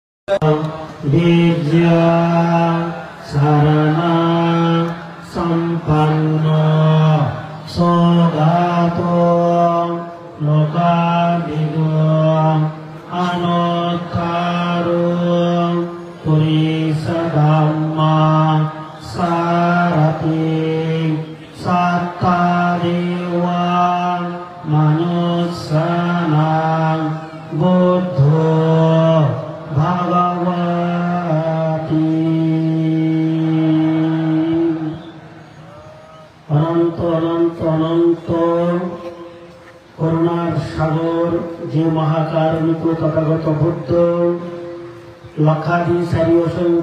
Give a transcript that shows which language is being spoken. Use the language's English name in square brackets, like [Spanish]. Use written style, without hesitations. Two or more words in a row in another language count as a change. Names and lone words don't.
[Pali] Vidya sarana sampanno sogato lokadido anottaro purisadhamma sarati sattadewa manussanam buddho ভাগবতী অনন্ত [Bangla] অনন্ত অনন্ত করুণার সাগর যে মহাকারণিক তথাগত বুদ্ধ লক্ষাধিসারী অসংখ্য